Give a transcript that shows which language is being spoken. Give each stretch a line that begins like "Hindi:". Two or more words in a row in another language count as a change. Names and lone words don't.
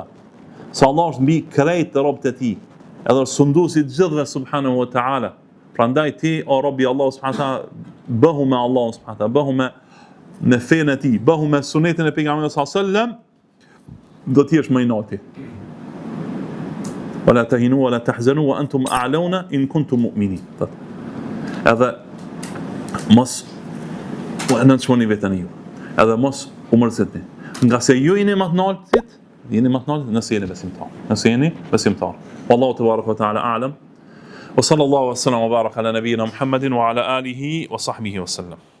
Albanian: Se Allah është mbi krejt të robët e tij, edhe sunduesi të gjithëve
Arabic: سبحانه وتعالى.
Albanian: Prandaj ti o robi Allahu
Arabic: سبحانه وتعالى,
Albanian: bëhu me Allahu
Arabic: سبحانه وتعالى,
Albanian: bëhu me fenë e tij, bëhu me sunetin e pejgamberit
Arabic: صلى الله عليه وسلم,
Albanian: do të jesh më i noti.
Arabic: ولا تهنوا ولا تحزنوا وأنتم الأعلون إن كنتم مؤمنين.
Albanian: Edhe mos në çmoni vetën ju. Edhe mos u mërzitni. Nga se ju jeni më të lartë, nëse jeni besimtar.
Arabic: والله تبارك وتعالى أعلم. وصلى الله وسلم وبارك على نبينا محمد وعلى آله وصحبه وسلم.